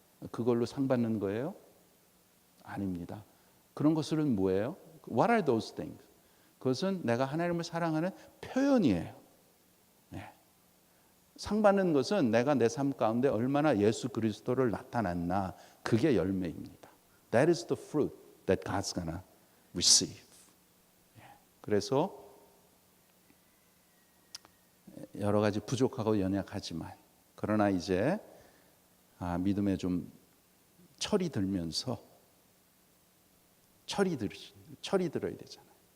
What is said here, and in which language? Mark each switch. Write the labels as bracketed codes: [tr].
[ko] 그걸로 상 받는 거예요? 아닙니다. 그런 것들은 뭐예요? [en] What are those things? [ko] 그것은 내가 하나님을 사랑하는 표현이에요. 상 받는 것은 내가 내 삶 가운데 얼마나 예수 그리스도를 나타냈나 그게 열매입니다. [en] That is the fruit that God's gonna receive. [ko] 그래서 여러 가지 부족하고 연약하지만 그러나 이제 믿음에 좀 철이 들면서 철이 들어야 되잖아요.